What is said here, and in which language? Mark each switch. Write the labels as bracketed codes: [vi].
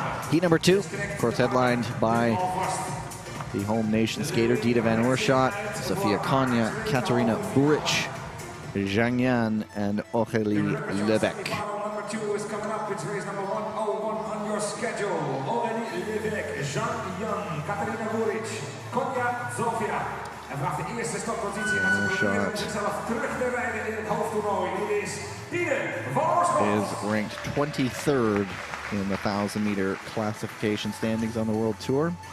[en] Heat number 2, of course, headlined by the home nation skater Dita van Oorschot, Sofia Konya, Katarina Buric, Zhang Yan, and Aurélie Levesque. Number 2 is coming up. It's race number 101 on your schedule. Aurélie Levesque, Zhang Yan, Katarina Buric, Konya, Sofia. [nl] En vanaf de eerste stoppositie gaat ze proberen zichzelf terug te rijden in het hoofdtoernooi. Dit is Dita van Oorschot. [en] Is ranked 23rd in the 1,000-meter classification standings on the World Tour.